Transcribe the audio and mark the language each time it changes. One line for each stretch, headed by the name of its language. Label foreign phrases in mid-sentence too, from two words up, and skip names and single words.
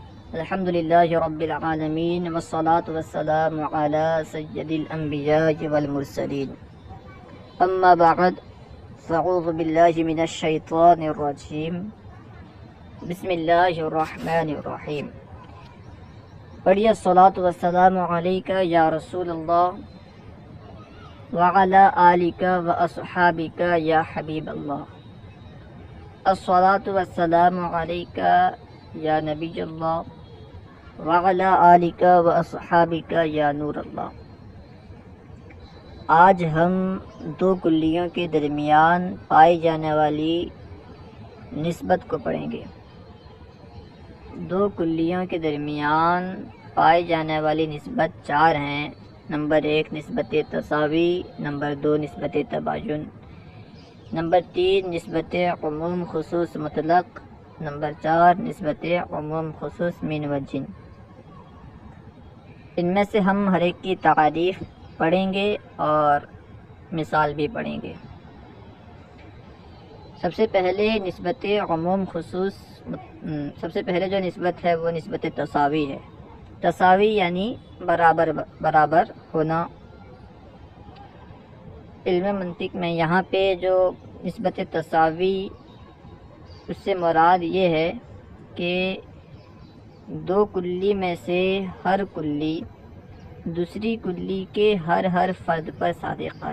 Arabic: الحمد للہ رب العالمین والصلاة والسلام علی سید الانبیاء والمرسلین اما بعد فاعوذ باللہ من الشیطان الرجیم بسم اللہ الرحمن الرحیم۔ پڑھیے الصلاة والسلام علیکہ یا رسول اللہ وعلی آلک واصحابک یا حبیب اللہ۔ الصلاة والسلام علیکہ یا نبی اللہ وعلی آلک واصحابک یا نور اللہ۔
Urdu: آج ہم دو کلیوں کے درمیان پائی جانے والی نسبت کو پڑھیں گے۔ دو کلیوں کے درمیان پائی جانے والی نسبت چار ہیں۔ نمبر 1 نسبت تساوی، نمبر 2 نسبت تباین، نمبر 3 نسبت عموم خصوص مطلق، نمبر 4 نسبت عموم خصوص من وجہ۔ ان میں سے ہم ہر ایک کی تعریف پڑھیں گے اور مثال بھی پڑھیں گے۔ سب سے پہلے نسبت عموم خصوص، سب سے پہلے جو نسبت ہے وہ نسبت تساوی ہے۔ تساوی یعنی برابر ہونا۔ علم منطق میں یہاں پہ جو نسبت تساوی، اس سے مراد یہ ہے کہ دو کلی میں سے ہر کلی دوسری کلی کے ہر فرد پر صادق آئے۔